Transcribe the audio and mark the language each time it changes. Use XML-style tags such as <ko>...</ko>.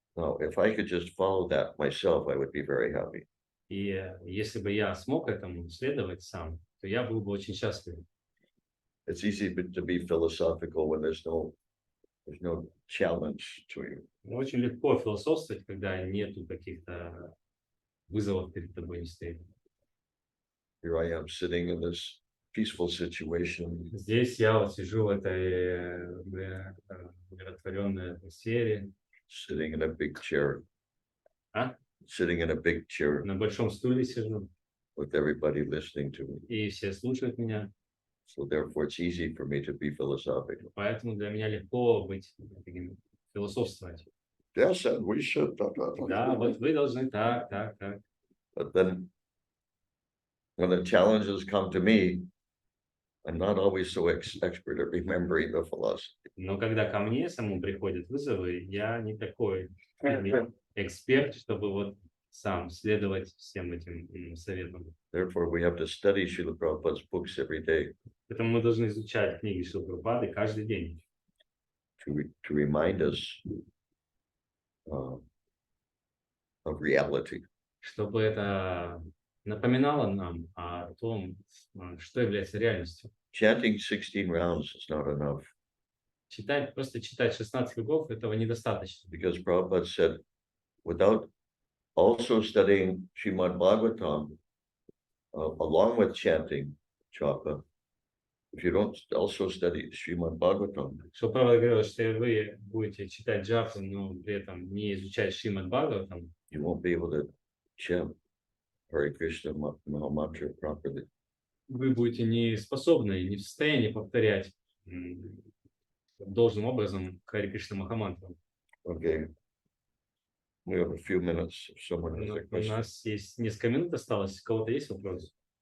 <en>Now, if I could just follow that myself, I would be very happy.</en> <ru>И если бы я смог этому следовать сам, то я был бы очень счастлив.</ru> <en>It's easy to be philosophical when there's no challenge to you.</en> <ru>Очень легко философствовать, когда нету каких-то вызовов перед тобой не стоит.</ru> <en>Here I am sitting in this peaceful situation,</en> <ru>Здесь я вот сижу в этой умиротворенной атмосфере,</ru> <en>sitting in a big chair, А? sitting in a big chair</en> <ru>на большом стуле сижу,</ru> <en>with everybody listening to me.</en> <ru>и все слушают меня.</ru> <en>So therefore, it's easy for me to be philosophical.</en> <ru>Поэтому для меня легко быть таким, философствовать.</ru> <en>Yes, and we should.</en> <ru>Да, вот вы должны так.</ru> <en>But then, when the challenges come to me, I'm not always so expert at remembering the philosophy.</en> <ru>Но когда ко мне самому приходят вызовы, я не такой эксперт, чтобы вот сам следовать всем этим советам.</ru> <en>Therefore, we have to study Srila Prabhupada's books every day</en> <ru>Поэтому мы должны изучать книги Шрилы Прабхупады каждый день,</ru> <en>to remind us of reality.</en> <ru>чтобы это напоминало нам о том, что является реальностью.</ru> <en>Chanting 16 rounds is not enough</en> <ru>Просто читать 16 кругов этого недостаточно.</ru> <en>because Prabhupada said, without also studying Srimad Bhagavatam along with chanting japa, if you don't also study Srimad Bhagavatam,</en> <ru>Что Павел говорил, что вы будете читать джапу, но при этом не изучать Шримад Бхагаватам,</ru> <en>you won't be able to chant Hare Krishna Mahamantra properly.</en> <ru>вы будете не способны, не в состоянии повторять должным образом Харе Кришна Махамантру.</ru> <en>Okay. We have a few minutes. If someone has a</en> <ru>У</ru> <en>question.</en> <ru>нас есть несколько минут осталось. У кого-то есть вопрос?</ru>